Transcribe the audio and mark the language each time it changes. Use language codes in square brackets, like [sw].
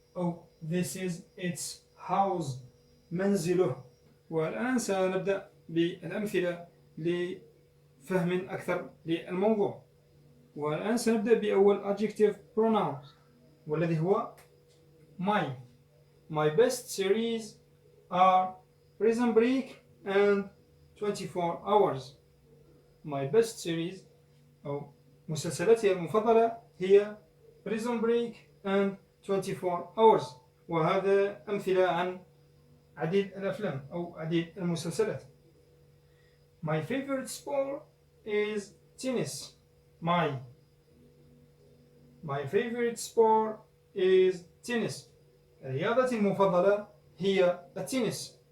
[en] أو this is its house. [ar] منزله. والآن سنبدأ بالأمثلة لفهم أكثر للموضوع. والآن سنبدأ بأول adjective pronoun والذي هو my. [en] My best series are Prison Break and 24 hours. My best series [ar] أو مسلسلاتي المفضلة هي Prison Break and 24 hours. وهذا أمثلة عن عديد الأفلام أو عديد المسلسلات. [en] My favorite sport is tennis. My favorite sport is tennis. [ar] رياضتي المفضلة هي التنس.